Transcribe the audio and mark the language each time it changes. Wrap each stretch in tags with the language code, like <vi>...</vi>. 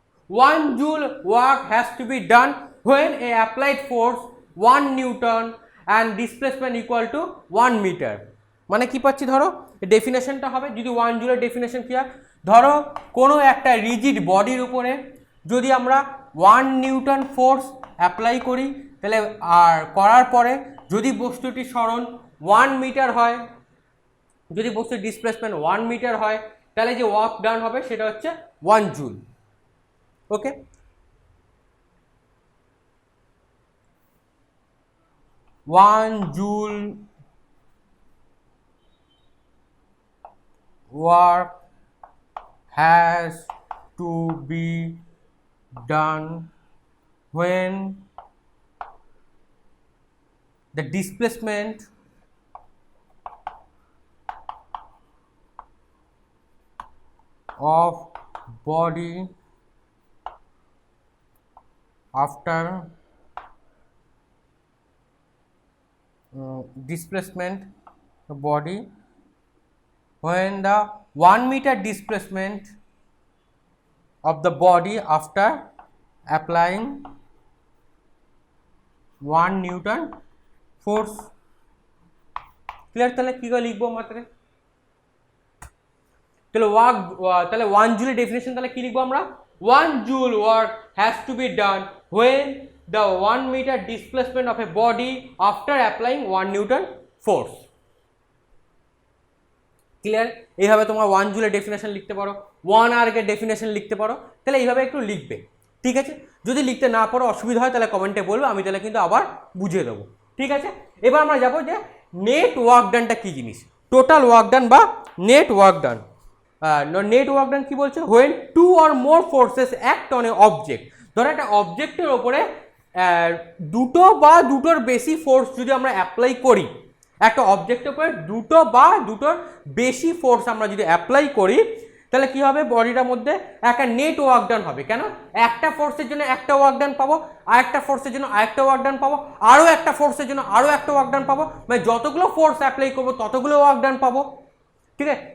<en>1 joule work has to be done when a applied force 1 Newton and displacement equal to 1 meter।</en> <bn>মানে কি পাচ্ছি ধরো, ডেফিনেশনটা হবে, যদি 1 জুলের ডেফিনেশন কি হয়, ধরো কোনো একটা রিজিড বডির উপরে যদি আমরা 1 নিউটন ফোর্স অ্যাপ্লাই করি, তাহলে আর করার পরে যদি বস্তুটি সরণ 1 মিটার হয়, যদি বস্তুর ডিসপ্লেসমেন্ট 1 মিটার হয়, তাহলে যে ওয়ার্ক ডান হবে সেটা হচ্ছে 1 joule.</bn> <en>Okay, 1 joule work has to be done when the displacement of body after displacement the body when the 1 meter displacement of the body after applying 1 Newton force.</en> <bn>Clear? তাহলে কি করে লিখবো মাত্র? তাহলে work, তাহলে 1 জুল ডেফিনেশন তাহলে কি লিখবো আমরা?</bn> <en>1 joule work has to be done when the 1 meter displacement of a body after applying 1 Newton force.</en> <bn>Clear? এইভাবে তোমরা 1 জুলের ডেফিনেশন লিখতে পারো, 1 আর্কের ডেফিনেশন লিখতে পারো। তাহলে এইভাবে একটু লিখবে, ঠিক আছে? যদি লিখতে না পারো, অসুবিধা হয়, তাহলে কমেন্টে বলবে, আমি তাহলে কিন্তু আবার বুঝিয়ে দেবো, ঠিক আছে? এবার আমরা যাবো যে নেট ওয়ার্ক ডানটা কী জিনিস, টোটাল ওয়ার্ক ডান বা net work done. Net work done কী বলছে?</bn> <en>When 2 or more forces act on a object।</en> <bn>ধরো একটা অবজেক্টের ওপরে দুটো বা দুটোর বেশি ফোর্স যদি আমরা অ্যাপ্লাই করি, একটা অবজেক্টের উপরে দুটো বা দুটোর বেশি ফোর্স আমরা যদি অ্যাপ্লাই করি, তাহলে কি হবে? বডিটার মধ্যে একটা নেট ওয়ার্ক ডান হবে। কেন? একটা ফোর্সের জন্য একটা ওয়ার্ক ডান পাবো, আরেকটা ফোর্সের জন্য আরেকটা ওয়ার্ক ডান পাবো, আরও একটা ফোর্সের জন্য আরও একটা ওয়ার্ক ডান পাবো, মানে যতগুলো ফোর্স অ্যাপ্লাই করবো ততগুলো ওয়ার্ক ডান পাবো, ঠিক আছে?</bn>